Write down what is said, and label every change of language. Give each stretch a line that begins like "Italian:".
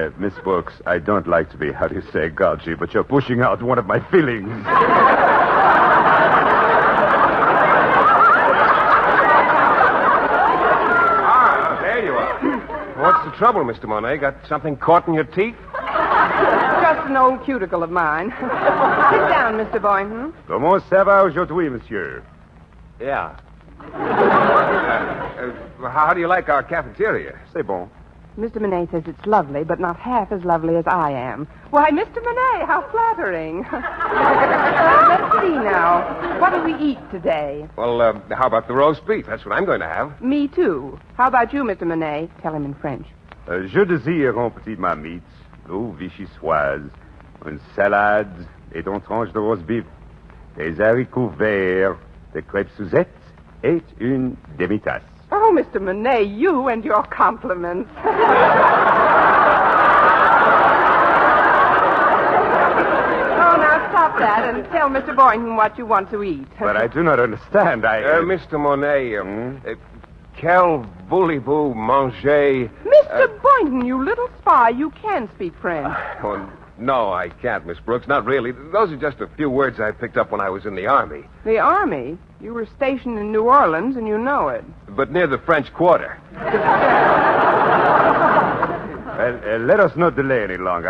English: Miss Brooks, I don't like to be, how do you say, gouchy, but you're pushing out one of my feelings. There you are. What's the trouble, Mr. Monet? Got something caught in your teeth? Just an old cuticle of mine. Sit down, Mr. Boynton.
French: Comment ça va aujourd'hui, monsieur?
English: Yeah. How do you like our cafeteria?
French: C'est bon.
English: Mr. Monet says it's lovely, but not half as lovely as I am. Why, Mr. Monet, how flattering. Let's see now. What do we eat today? Well, how about the roast beef? That's what I'm going to have. Me, too. How about you, Mr. Monet? Tell him in French.
French: Je désire un petit marmite, eau vichysoise, une salade et une tranche de roast beef, des haricots verts, des crêpes Suzette et une demi-tasse.
English: Oh, Mr. Monet, you and your compliments. Oh, now stop that and tell Mr. Boynton what you want to eat. But I do not understand. Mr.
French: Monet, quel voulez-vous manger?
English: Mr. Boynton, you little spy, you can speak French. Oh, no, I can't, Miss Brooks. Not really. Those are just a few words I picked up when I was in the Army. The Army? You were stationed in New Orleans, and you know it. But near the French Quarter. Well, let us not delay any longer.